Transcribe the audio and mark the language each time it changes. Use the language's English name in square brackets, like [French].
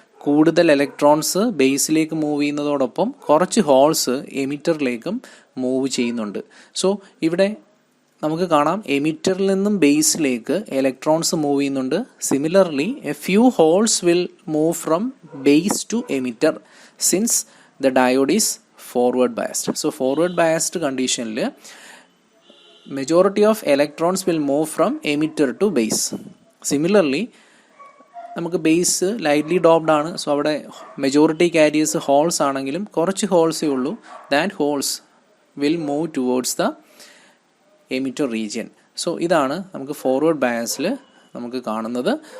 [Malayalam] കൂടുതൽ electrons ബേസിലേക്ക് move ചെയ്യുന്നതോടൊപ്പം കുറച്ച് holes എമിറ്ററിലേക്കും move ചെയ്യുന്നുണ്ട്. സോ ഇവിടെ നമുക്ക് കാണാം എമിറ്ററിൽ നിന്നും ബേസിലേക്ക് ഇലക്ട്രോൺസ് മൂവ് ചെയ്യുന്നുണ്ട്. [English] Similarly a few holes will move from base to emitter since the diode is forward biased. So forward biased conditionൽ majority of electrons will move from emitter to base. [Malayalam] Similarly നമുക്ക് base lightly doped ആണ്. So അവിടെ majority carriers holes ആണെങ്കിലും കുറച്ച് ഹോൾസേ ഉള്ളൂ. [English] That holes will move towards the emitter region. [Malayalam] So ഇതാണ് നമുക്ക് forward ബയസിൽ നമുക്ക് കാണുന്നത്.